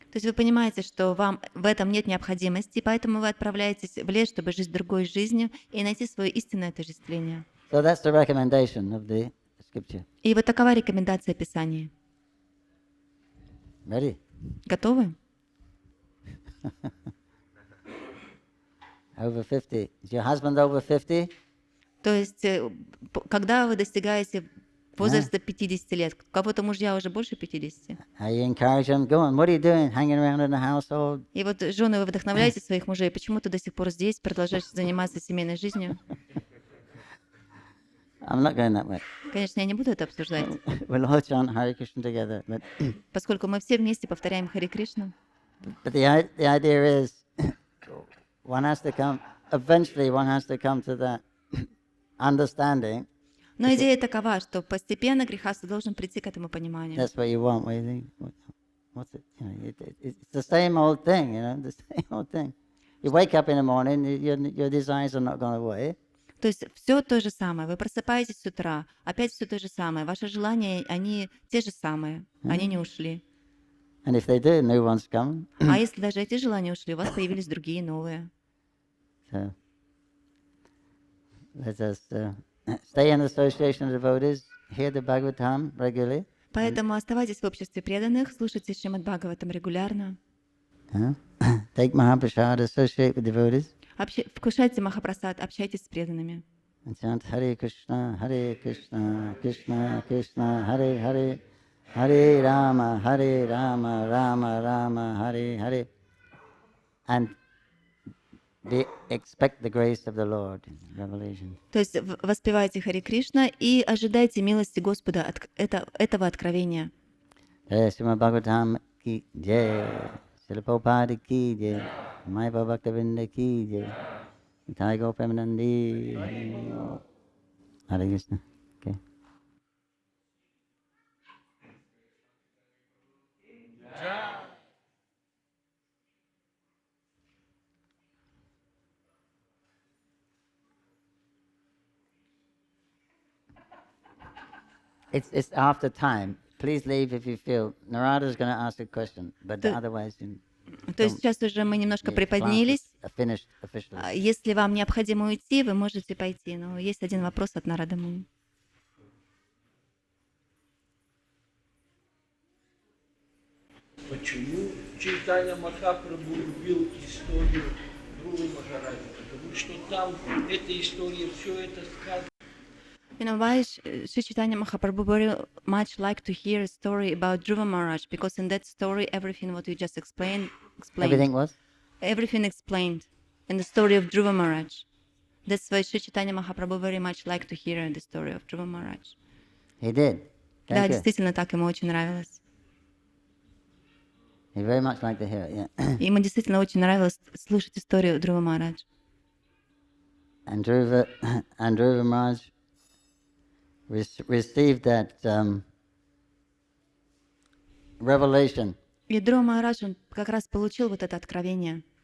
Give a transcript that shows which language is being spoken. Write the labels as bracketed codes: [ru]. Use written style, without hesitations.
[ru] То есть вы понимаете, что вам в этом нет необходимости, поэтому вы отправляетесь в лес, чтобы жить другой жизнью и найти свое истинное отождествление. [en] So that's the recommendation of the scripture. [ru] И вот такова рекомендация Писания. [en] Ready? [ru] Готовы? [en] Over 50. Is your husband over 50? [ru] То есть, когда вы достигаете возраста 50 лет, у кого-то мужья уже больше 50. [en] You encourage them. Go on. What are you doing? Hanging around in the household? [ru] И вот жены, вы вдохновляете своих мужей, почему ты до сих пор здесь, продолжаешь заниматься семейной жизнью? [en] I'm not going that way. [ru] Конечно, я не буду это обсуждать. [en] We'll all chant Hare Krishna together. But [ru] Поскольку мы все вместе повторяем Харе Кришну. [en] the idea is one has to come to that understanding. [ru] Но идея такова, что постепенно грехастха должен прийти к этому пониманию. [en] That's what you want. What you think? What's it? It's the same old thing. The same old thing. You wake up in the morning, your desires are not gone away. [ru] То есть все то же самое. Вы просыпаетесь с утра, опять все то же самое. Ваши желания, они те же самые, они не ушли. [en] And if they do, new ones come. [ru] А если даже эти желания ушли, у вас появились другие, новые. [en] So let us stay in association of devotees, hear the Bhagavatam regularly. [ru] Поэтому оставайтесь в обществе преданных, слушайте Шримад Бхагаватам регулярно. [en] Take Mahaprasad, associate with devotees. [ru] Вкушайте Махапрасад, общайтесь с преданными. [en] And chant Hare Krishna, Krishna Krishna, Hare Hare, Hare Rama, Rama Rama, Hare Hare. And expect the grace of the Lord in revelation. [ru] То есть воспевайте Хари Кришна и ожидайте милости Господа от этого откровения. [en] Shrimad Bhagavatam ki jai, Srila Prabhupada ki jai, Mayapur Bhaktavinda ki jai, Nitai Gaur Premanandi, Hare Krishna. Okay. It's after time. Please leave if you feel. Narada is going to ask a question, but [ru] То- [en] otherwise, [ru] То есть сейчас уже мы немножко приподнялись. [en] finished officially. [ru] Если вам необходимо уйти, вы можете пойти. Но есть один вопрос от Нарады Муни. Почему Чайтанья Махапрабху любил историю Dhruva Махараджа? Потому что там эта история, все это сказано. [en] You know why Sri Chaitanya Mahaprabhu very much like to hear a story about Dhruva Maharaj? Because in that story, everything what you just explained. Everything was? Everything explained in the story of Dhruva Maharaj. That's why Sri Chaitanya Mahaprabhu very much like to hear the story of Dhruva Maharaj. He did. [ru] Да, [en] Thank you. [ru] действительно так, ему очень нравилось. [en] He very much liked to hear it, yeah. [ru] Ему действительно очень нравилось слушать историю Dhruva Maharaj. [en] And Dhruva Maharaj received that revelation [ru] И Dhruva Maharaj, он как раз получил вот это откровение